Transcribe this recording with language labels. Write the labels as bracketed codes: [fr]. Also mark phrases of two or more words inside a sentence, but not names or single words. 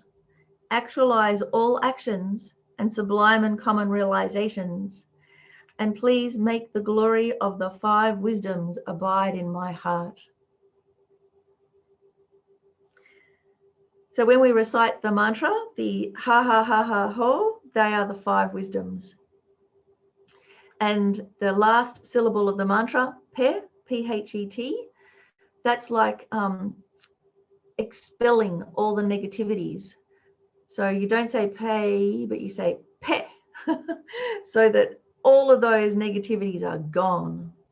[en] Actualize all actions and sublime and common realizations. And please make the glory of the 5 wisdoms abide in my heart. So when we recite the mantra, the ha ha ha ha ho, they are the 5 wisdoms. And the last syllable of the mantra, pet, P-H-E-T, that's like expelling all the negativities. So you don't say pay, but you say pe, so that all of those negativities are gone.